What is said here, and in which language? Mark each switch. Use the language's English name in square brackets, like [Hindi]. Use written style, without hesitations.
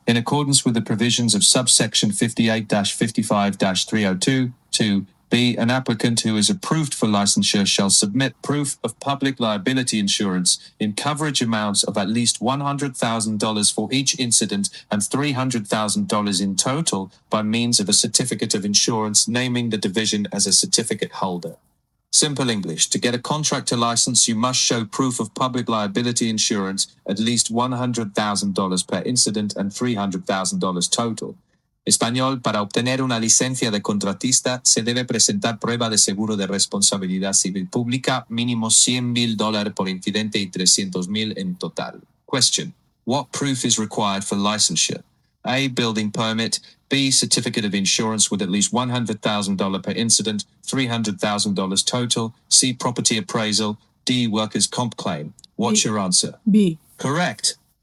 [English] In accordance with the provisions of subsection 58-55-302, 2b, an applicant who is approved for licensure shall submit proof of public liability insurance in coverage amounts of at least $100,000 for each incident and $300,000 in total by means of a certificate of insurance naming the division as a certificate holder. Simple English: to get a contractor license, you must show proof of public liability insurance, at least $100,000 per incident and $300,000 total. [Spanish] Español: para obtener una licencia de contratista, se debe presentar prueba de seguro de responsabilidad civil pública, mínimo $100,000 por incidente y $300,000 en total. [English] Question: what proof is required for licensure? A, building permit. B, certificate of insurance with at least $100,000 per incident, $300,000 total. C, property appraisal. D, workers' comp claim. What's your answer? B. Correct.